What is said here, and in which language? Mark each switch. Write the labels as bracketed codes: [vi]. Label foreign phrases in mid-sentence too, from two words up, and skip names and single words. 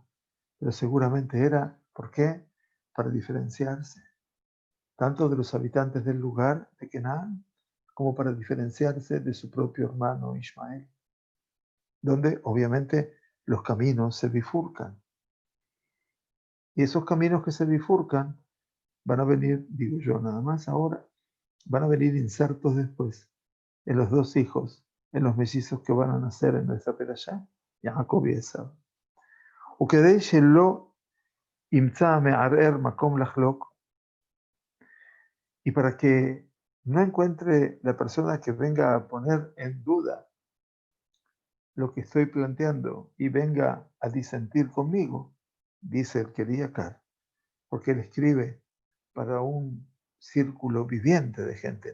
[es] Pero seguramente era, ¿por qué? Para diferenciarse, tanto de los habitantes del lugar de Canaán, como para diferenciarse de su propio hermano Ismael, donde obviamente los caminos se bifurcan. Y esos caminos que se bifurcan van a venir, digo yo nada más ahora, van a venir insertos después en los dos hijos, en los mellizos que van a nacer en nuestra perashá, Jacob y Esaú. [he] וכדי שלא ימצא מערער מקום לחלוק, [es] y para que no encuentre la persona que venga a poner en duda lo que estoy planteando y venga a disentir conmigo, dice el Keriakar, porque él escribe para un círculo viviente de gente.